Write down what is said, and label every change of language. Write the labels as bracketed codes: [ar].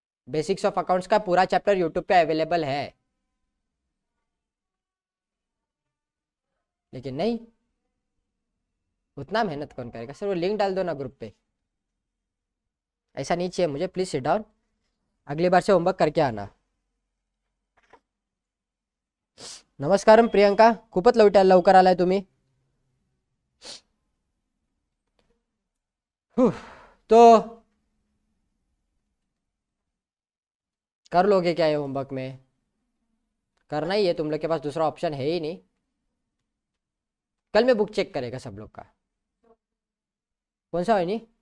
[hi] Basics of accounts का पूरा chapter YouTube पे अवेलेबल है, लेकिन नहीं। उतना मेहनत कौन करेगा सर, वो लिंक डाल दो ना ग्रुप पे। ऐसा नहीं चाहिए मुझे, [en] please sit down, [hi] अगली बार से होमवर्क करके आना। [mr] नमस्कारम प्रियंका, खूपच लवकर आलाय तुम्ही। [hi] तो कर लोगे क्या ये होमवर्क में? करना ही है, तुम लोग के पास दूसरा ऑप्शन है ही नहीं। कल मैं बुक चेक करेगा सब लोग का। कौन सा है नहीं?